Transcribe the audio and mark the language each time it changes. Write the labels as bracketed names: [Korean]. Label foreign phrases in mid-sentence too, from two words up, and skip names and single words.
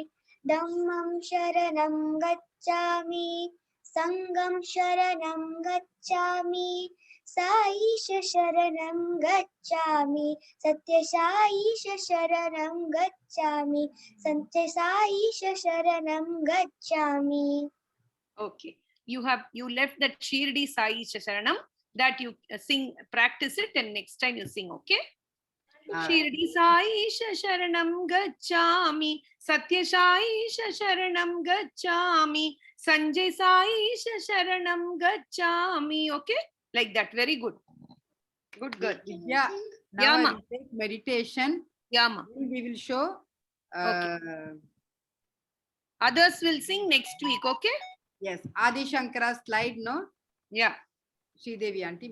[Pali] Dhammam Sharanam Gacchami. Sangam Sharanam Gacchami. Saisha Sharanam Gacchami. Satya Saisha Sharanam Gacchami. Satya Saisha Sharanam Gacchami. [English] Okay. You left that Shirdi Sai Sharanam that you sing, practice it, and next time you sing, okay? [Pali] Shirdi Sai Sharanam Gacchami. Satya Sai Sharanam Gacchami. Sanjay Sai Sharanam Gacchami. [English] Okay? Like that. Very good. Good, good. Yeah. Now Yeah, I ma. will take meditation. Yeah, ma. We will show. Others will sing next week, okay? Yes. Adi Shankara slide, no? Yeah. Sridevi auntie.